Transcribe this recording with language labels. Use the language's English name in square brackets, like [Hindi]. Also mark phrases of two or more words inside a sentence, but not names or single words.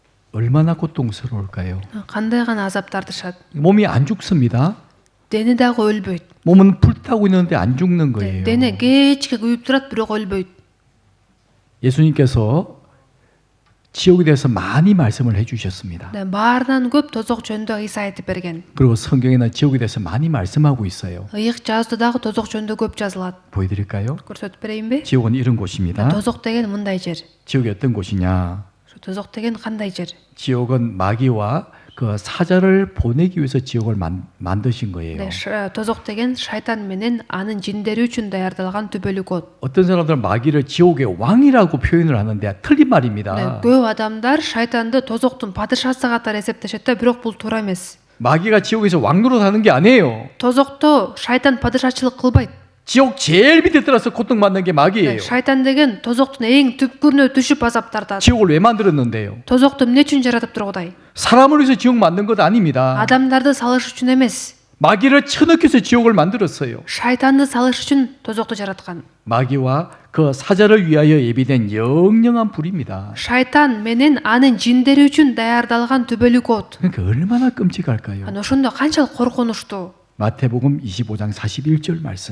[Korean] 얼마나 고통스러울까요? [Kyrgyz] Кандай гана азап тартышат. [Korean] 몸이 안 죽습니다. [Kyrgyz] Дени дагы өлбөйт. [Korean] 몸은 불타고 있는데 안 죽는 거예요. [Kyrgyz] Дене кечке күйүп турат, бирок өлбөйт. [Korean] 예수님께서 지옥에 대해서 많이 말씀을 해주셨습니다. [Kyrgyz] Баарынан көп тозок жөнүндө Иса айтып берген. [Korean] 그리고 성경에는 지옥에 대해서 많이 말씀하고 있어요. [Kyrgyz] Ыйык жазууда дагы тозок жөнүндө көп жазылат. [Korean] 보여드릴까요? [Kyrgyz] Көрсөтүп берейинби? [Korean] 지옥은 이런 곳입니다. [Kyrgyz] Тозок деген мындай жер. [Korean] 지옥이 어떤 곳이냐? [Kyrgyz] Тозок деген кандай жер? [Korean] 지옥은 마귀와 그 사자를 보내기 위해서 지옥을 만드신 거예요. [Kyrgyz] Тозок деген шайтан менен анын жиндери үчүн даярдалган түбөлүк от. [Korean] 어떤 사람들은 마귀를 지옥의 왕이라고 표현을 하는데 틀린 말입니다. [Kyrgyz] Көп адамдар шайтанды тозоктун падышасы катары эсептешет да, бирок бул туура эмес. [Korean] 마귀가 지옥에서 왕 노릇하는 게 아니에요. [Kyrgyz] Тозокто шайтан падышачылык кылбайт. [Korean] 지옥 제일 밑에 들어서 고통받는 게 마귀예요. [Kyrgyz] Шайтан деген тозоктун эң түпкүрүнө түшүп азап тартат. [Korean] 지옥을 왜 만들었는데요? [Kyrgyz] Тозокту эмне үчүн жаратып тургудай? [Korean] 사람을 위해서 지옥 만든 것 아닙니다. [Kyrgyz] Адамдарды салыш үчүн эмес. [Korean] 마귀를 쳐넣기 위해서 지옥을 만들었어요. [Kyrgyz] Шайтанды салыш үчүн тозокту жараткан. [Korean] 마귀와 그 사자를 위하여 예비된 영영한 불입니다. [Kyrgyz] Шайтан менен анын жиндери үчүн даярдалган түбөлүк от. [Korean] 그러니까 얼마나 끔찍할까요? [Kyrgyz] Ана ошондо канчалык коркунучтуу. [Korean] 마태복음 25장 41절 말씀이에요.